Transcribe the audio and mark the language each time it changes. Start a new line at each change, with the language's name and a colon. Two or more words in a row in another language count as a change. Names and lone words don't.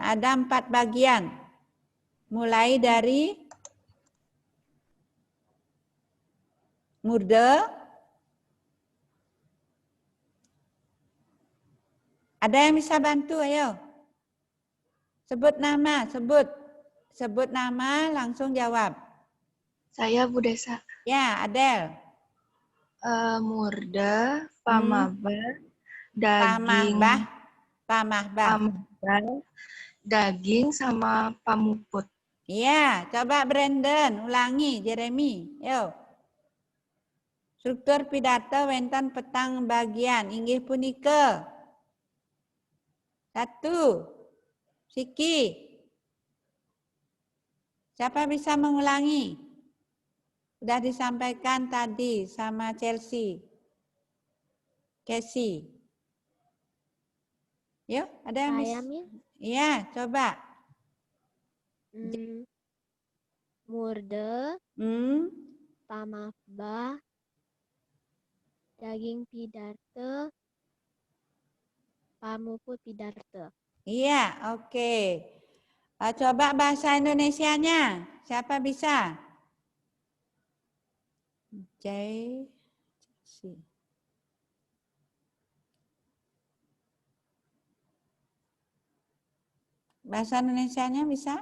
Indonesian: Ada 4 bagian. Mulai dari murda. Ada yang bisa bantu, ayo. Sebut nama, sebut nama, langsung jawab. Saya Bu Desa. Ya, Adel.
Balinese: Murda, pamaba, daging, pamahbah, daging sama pamuput.
Indonesian: Iya, coba Brandon ulangi, Jeremy.
Balinese: Yo. Struktur pidato wonten petang bagian inggih punika. 1. Siki.
Indonesian: Siapa bisa mengulangi? Sudah disampaikan tadi sama Chelsea. Casey. Yuk, ada yang bisa? Iya, coba.
Balinese: Murda, pamahbah, daging pidarta, pamuput pidarta.
Indonesian: Iya, oke. Coba bahasa Indonesianya. Siapa bisa? Bahasa Indonesianya bisa?